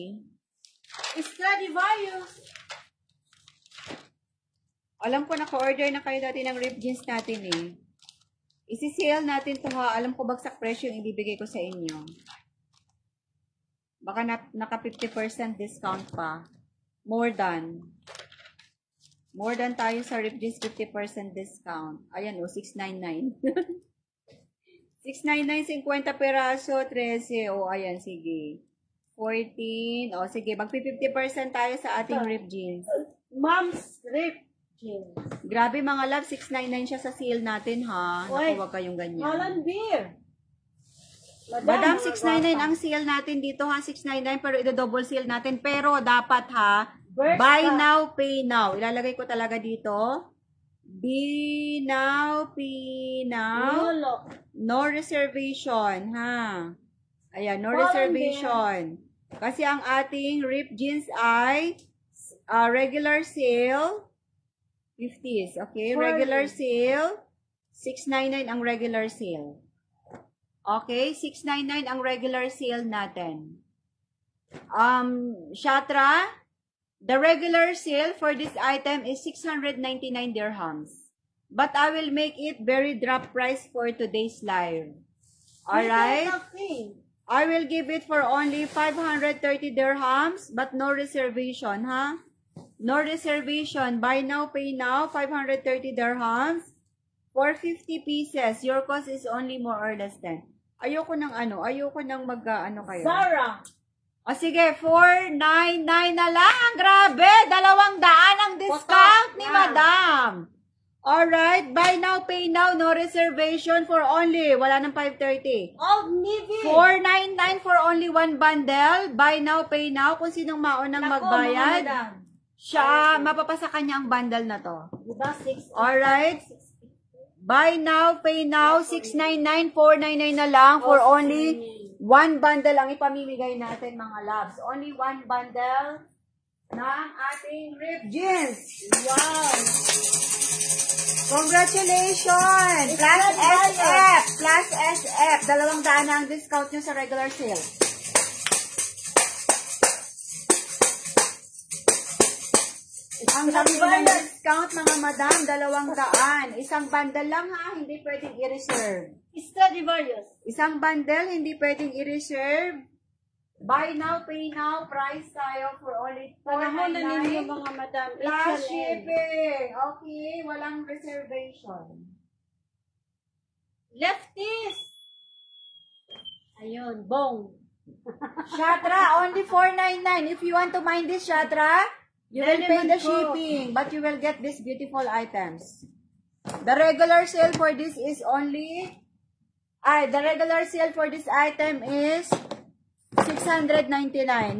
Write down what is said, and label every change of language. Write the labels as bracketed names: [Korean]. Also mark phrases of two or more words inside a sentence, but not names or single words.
[Filipino] Stradivarius. Alam ko, naka-order na kayo dati ng [English] rib jeans [Filipino] natin eh. Isi-sale natin to ha. Alam ko bagsak presyo yung ibibigay ko sa inyo. Baka naka [English] 50% discount [Filipino] pa. [English] More than [Filipino] tayo sa [English] rib jeans, 50% discount. [Filipino] Ayan o, 699. 699, 50 peraso, 13. O, ayan, sige. 14. O, sige, mag-50% tayo sa ating [English] rib jeans. Mom's rip jeans. [Filipino] Grabe mga love, 699 siya sa sale natin ha. Naku, wag kayong ganyan. Holland beer. Madam, 699 ang sale natin dito ha. 699 pero ito-double sale natin. Pero dapat ha, [English] buy now, pay now. [Filipino] Ilalagay ko talaga dito. [English] Be now, pay now. No reservation ha. Ayan, no reservation. [Filipino] Kasi ang ating [English] ripped jeans [Filipino] ay [English] regular sale [Filipino] 50s. [English] Okay, regular sale 699 ang regular sale. Okay, 699 ang regular sale [Filipino] natin. [English] Shatra, the regular sale for this item is 699 dirhams. But I will make it very drop price for today's live. Alright? I will give it for only 530 dirhams, but no reservation, ha? No reservation. Buy now, pay now, 530 dirhams. For 50 pieces, your cost is only more or less 10. [Filipino] Ayoko nang mag-ano kayo. Zara. O sige, 499 na lang. Grabe, 200 ang discount ni Madam. [English] Alright, buy now, pay now, no reservation for only, [Filipino] wala nang 530. Old Navy. [English] 499 for only one bundle. Buy now, pay now. [Filipino] Kung sinong maunang magbayad, siya, mapapasa kanya ang bundle na to. Diba? 6. Alright. [English] Buy now, pay now, 699, 499 [Filipino] na lang [English] for only one bundle [Filipino] ang ipamimigay natin mga loves. [English] Only one bundle [Filipino] ng ating [English] ripped jeans. Wow! Congratulations! Plus SF! Plus SF! [Filipino] 200 na ang discount nyo sa [English] regular sale. [Filipino] Ang dami ng discount mga madam, 200. Isang bundle lang ha, hindi pwedeng i-reserve. Stradivarius. Isang bundle, hindi pwedeng i-reserve. [English] Buy now, pay now, price tayo for only [Filipino] Panahon na ninyo 499. mga madam. [English] Plus shipping. [Filipino] Okay, walang reservation. Lefties. Ayun, bong. [English] Shatra, only 499. If you want to mind this, Shatra, you will pay the shipping, but you will get these beautiful items. The regular sale for this is only, the regular sale for this item is 699.